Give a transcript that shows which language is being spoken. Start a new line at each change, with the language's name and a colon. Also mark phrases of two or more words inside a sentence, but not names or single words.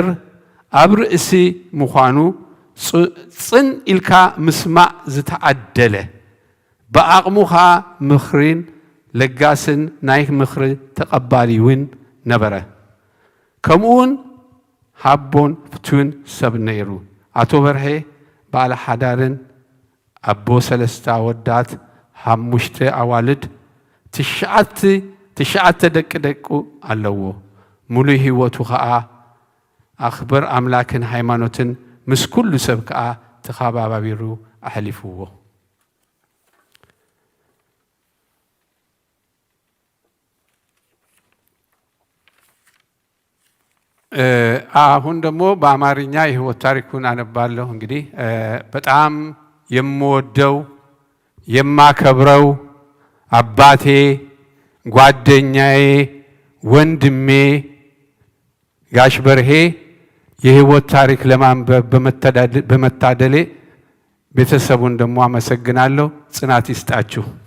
Tigrinya: ኣብ ርእሲ ምዃኑ ጽን ኢልካ ምስማዕ ዝተዓደለ ብዓቕሙ ከዓ ምኽሪን ለጋስን ናይ ምኽሪ ተቐባሊ እውን ነበረ። ከምኡውን ሃቦን ፍቱን ሰብ ነይሩ። ኣቶ በርሄ ባለ ሓዳርን ኣቦ 3 ኣወዳት 5 ኣዋልድ 9 ደቂ ኣለዎ። ሙሉእ ህይወቱ ከዓ ኣኽብር ኣምላክን ሃይማኖትን ምስ ኩሉ ሰብ ከዓ ተኸባቢሩ ኣሕሊፍዎ።
Amharic: አሁን ደግሞ በአማርኛ የህይወት ታሪኩን አነባለሁ። እንግዲህ በጣም የምወደው የማከብረው አባቴ፣ ጓደኛዬ፣ ወንድሜ ጋሽ በርሄ የህይወት ታሪክ ለማንበብ በመታደሌ ቤተሰቡን ደግሞ አመሰግናለሁ። ጽናት ይስጣችሁ።